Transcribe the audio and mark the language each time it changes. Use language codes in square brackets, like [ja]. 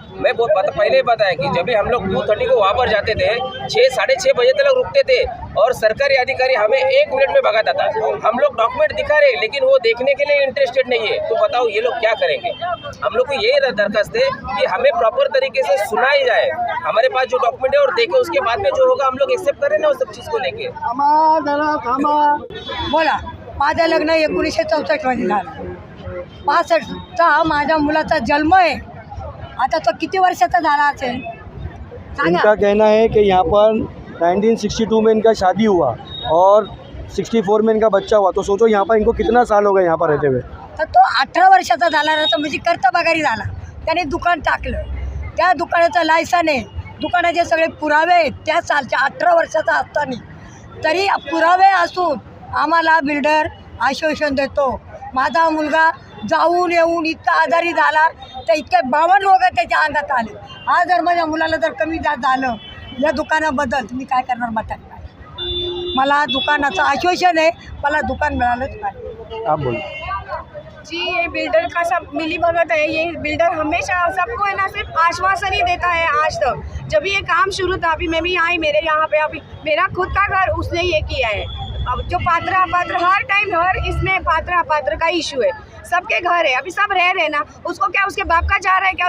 [hi] मैं बहुत पहले ही बताया कि जब भी हम लोग 2:30 को वहाँ पर जाते थे, 6-6:30 बजे तक रुकते थे और सरकारी अधिकारी हमें 1 मिनट में भगाता था। हम लोग डॉक्यूमेंट दिखा रहे लेकिन वो देखने के लिए इंटरेस्टेड नहीं है, तो बताओ ये लोग क्या करेंगे? हम लोग को यही दरखास्त है कि हमें प्रॉपर तरीके से सुनाई जाए, हमारे पास जो डॉक्यूमेंट है और देखे, उसके बाद में जो होगा हम लोग एक्सेप्ट करें ना, उस सब चीज़ को लेके। [mr] बोला माझं लग्न 1964 मध्ये झालं, 65चा माझ्या मुलाचा जन्म आहे, आता तो किती वर्षाचा झाला असेल सांगा। [hi] इनका कहना है कि यहाँ पर 1962 में इनका शादी हुआ और 64 में इनका बच्चा हुआ, तो सोचो यहाँ पर इनको कितना साल हो गए यहाँ पर रहते हुए। [mr] तर तो 18 वर्षाचा झाला ना, तो म्हणजे कर्तबगारी झाला। त्याने दुकान टाकलं, त्या दुकानाचं लायसन आहे, दुकानाचे सगळे पुरावे आहेत त्या सालच्या 18 वर्षाचा असताना, तरी पुरावे असून आम्हाला बिल्डर आश्वासन देतो माझा मुलगा जाऊन येऊन इतका आजारी झाला तर इतके 52 रोग त्याच्या अंगात आले। आज जर माझ्या मुलाला जर कमी जास्त झालं या दुकानाबद्दल तुम्ही काय करणार म्हातारी? मला दुकानाचं आश्वासन आहे, मला दुकान मिळालंच पाहिजे। [hi] आप बोलो। जी, ये बिल्डर का सब मिली भगत है। ये बिल्डर हमेशा सबको है ना सिर्फ आश्वासन ही देता है। आज तक जब भी ये काम शुरू था, अभी मैं भी आई, मेरे यहाँ पे अभी मेरा खुद का घर उसने ये किया है। अब जो पात्र हर टाइम हर इसमें पात्र का इशू है, सबके घर है, अभी सब रह रहे ना, उसको क्या उसके बाप का जा रहा है क्या?